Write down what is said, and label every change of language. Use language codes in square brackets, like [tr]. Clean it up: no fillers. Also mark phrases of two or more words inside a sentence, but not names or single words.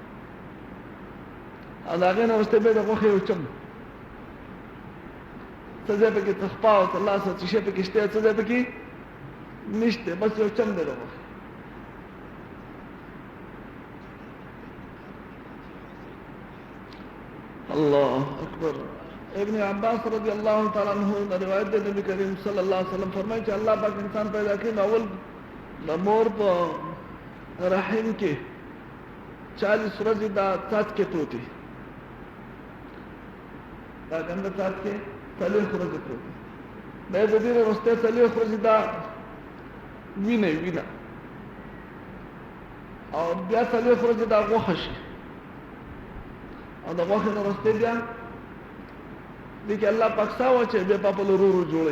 [ps] او د هغې نه وروسته بیا د غوښې یو چم، څه ځای پکې تخپا او ترلاسه څه شی پکې شته، څه ځای پکې نشته، بس یو چم دی د غوښې. [ar] الله اکبر. [ps] ابن عباس [ar] رضی اللہ تعالی عنہ [ps] روایت دے نبی کریم [ar] صلی اللہ علیہ وسلم [ur] فرمائے کہ اللہ پاک انسان پیدا کی [ps] اول د مور په رحم کې 40 ورځې دا څاڅکي پروت دي، دا ګنده څاڅکي 40 ورځې پروت دي، بیا د دې وروسته 40 ورځې دا وینه او بیا 40 ورځې دا غوښه شي، او د غوښې نه وروسته بیا دې کې الله پاک سا واچوي، بیا په ورو ورو جوړوي.